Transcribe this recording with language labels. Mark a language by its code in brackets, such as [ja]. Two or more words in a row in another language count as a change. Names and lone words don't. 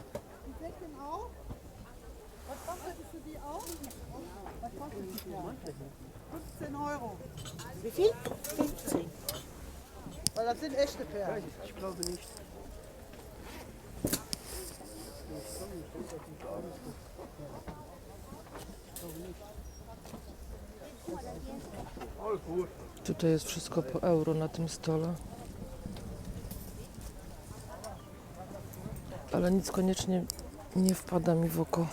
[de] Die Decken auch? Was kostet für die auch? Was kostet die da? 15 Euro. Wie viel? 15. Weil das sind echte Perlen. Ich glaube nicht. [pl] Tutaj jest wszystko po euro na tym stole. Ale nic koniecznie nie wpada mi w oko.